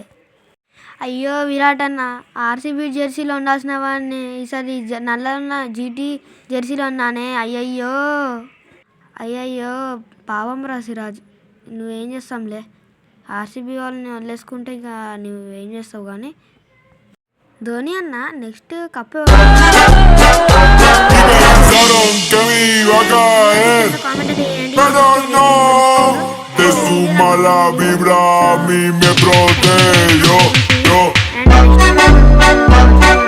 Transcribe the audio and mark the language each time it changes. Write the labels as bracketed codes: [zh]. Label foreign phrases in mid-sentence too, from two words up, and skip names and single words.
[te] అయ్యో విరాట్ అన్న, ఆర్సీబీ జెర్సీలో ఉండాల్సిన వాడిని ఈసారి నల్ల ఉన్న జీటీ జెర్సీలో ఉన్నానే. అయ్యయ్యో అయ్యయ్యో పాపం రా సిరాజ్. నువ్వేం చేస్తాంలే, ఆర్సీబీ వాళ్ళని వదిలేసుకుంటే ఇంకా నువ్వేం చేస్తావు. కానీ ధోని అన్న [en] next cup [es] De su mala vibra a mí me protege. Yo.